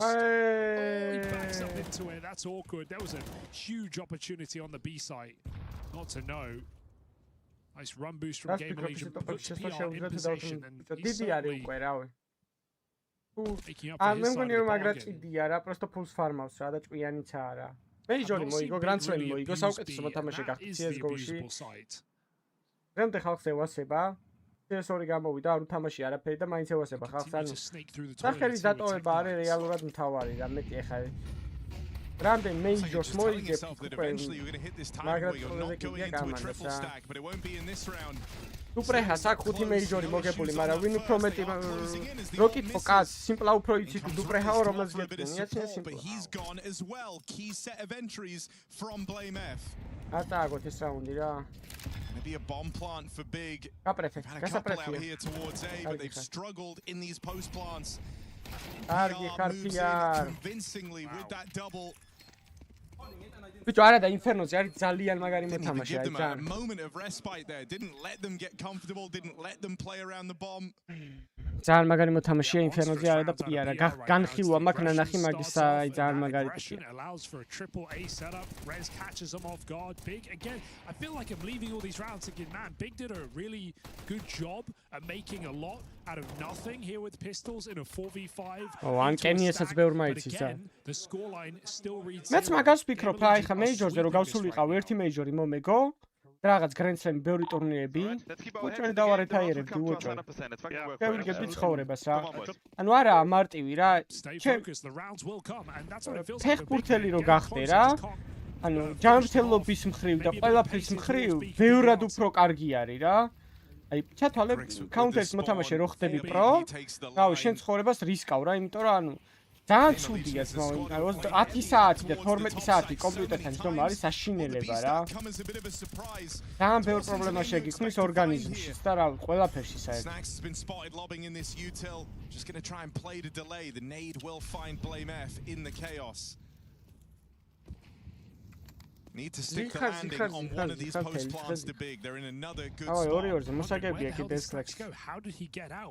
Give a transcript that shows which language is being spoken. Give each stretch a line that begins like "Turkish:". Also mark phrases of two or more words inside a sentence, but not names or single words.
English: Oh, he backs up into it. That's awkward. There was a huge opportunity on the B site. Not to know. Nice run boost from Gamer Legion. Puts PR in position. And he's certainly making up for his side of the bargain.
Georgian: მეიჟორი მოიგო, გრანდსლემი მოიგო, საუკეთესო მოთამაშე გახდა CS:GO-ში. დღემდე ხალხს ევასება. CS2 გამოვიდა, არ უთამაში არაფერი და მაინც ევასება ხალხს. ანუ სახელის დატოვება არის რეალურად მთავარი და მეტი ახლა რამდენ მეიჟორს მოიგებ უპრეჰას აქ 5 მეიჟორი მოგებული, მაგრამ ვინ უფრო მეტი როკით ფოკას სიმპლა უფრო იცით უპრეჰაო რომელს გეტყვი ატაგოთ ეს რაუნდი რა
English: Gonna be a bomb plant for Big. Had a couple out here towards A, but they've struggled in these post plants. PR moves in convincingly with that double.
Georgian: Bicho არა და ინფერნოზე არის ძალიან მაგარი მოთამაშე აი ძალიან.
English: A moment of respite there. Didn't let them get comfortable, didn't let them play around the bomb.
Georgian: ძალიან მაგარი მოთამაშეა ინფერნოზე არა და პიარა. განხილვა მაქვს ნანახი მაგისა აი ძალიან მაგარი ტიპია.
English: Allows for a triple A setup. Rez catches them off guard. Big again. I feel like I'm leaving all these rounds thinking, man, Big did a really good job at making a lot out of nothing here with pistols in a 4v5.
Georgian: Oh, ანკენიესაც ბევრმა იცის.
English: The scoreline still reads.
Georgian: მეც მაგას ვფიქრობ, აი ხა მეიჟორზე რომ გავსულიყავ ერთი მეიჟორი მომეგო. რაღაც გრენდსლემი ბევრი ტურნირები. უჭერი დავარეთაიერებდი უჭერი. შევიგებდი ცხოვრებას რა. ანუ არა მარტივი რა. ფეხბურთელი რო გახდე რა. ანუ ჯანმრთელობის მხრივ და ყველაფრის მხრივ ბევრად უფრო კარგი არის რა. აი ჩათვალე counter-ის მოთამაშე რო ხდები პრო. რავი, შენ ცხოვრებას რისკავ რა, იმიტომ რომ ანუ ძალიან ცუდია ძმაო, 10 საათი და 12 საათი კომპიუტერთან ჯდომა არის საშინელება რა. ძალიან ბევრ პრობლემა შეგიქმნის ორგანიზმში და რა, ყველაფერში საერთოდ.
English: Need to stick the landing on one of these post plants to Big. They're in another good spot. How did he get out?